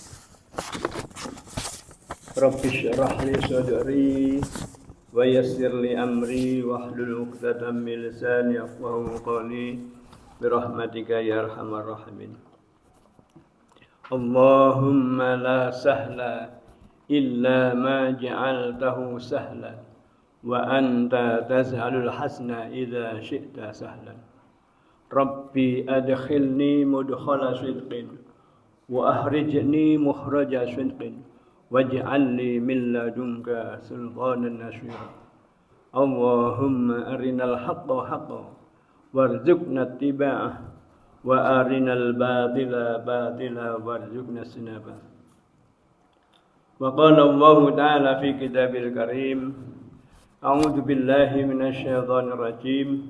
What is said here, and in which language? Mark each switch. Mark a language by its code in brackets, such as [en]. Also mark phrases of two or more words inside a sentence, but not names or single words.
[ar] رب اشرح لي صدري ويسر لي أمري واحلل عقدة من لساني يفقهوا قولي برحمتك يا أرحم الراحمين. اللهم لا سهل إلا ما جعلته سهلا وأنت تجعل الحزن إذا شئت سهلا. رب أدخلني مدخل صدق وأخرجني مخرج صدق واجعل لي من لدنك سلطانا نصيرا. اللهم أرنا الحق حقا وارزقنا اتباعه وأرنا الباطل باطلا وارزقنا اجتنابه. وقال الله تعالى في كتابه الكريم أعوذ بالله من الشيطان الرجيم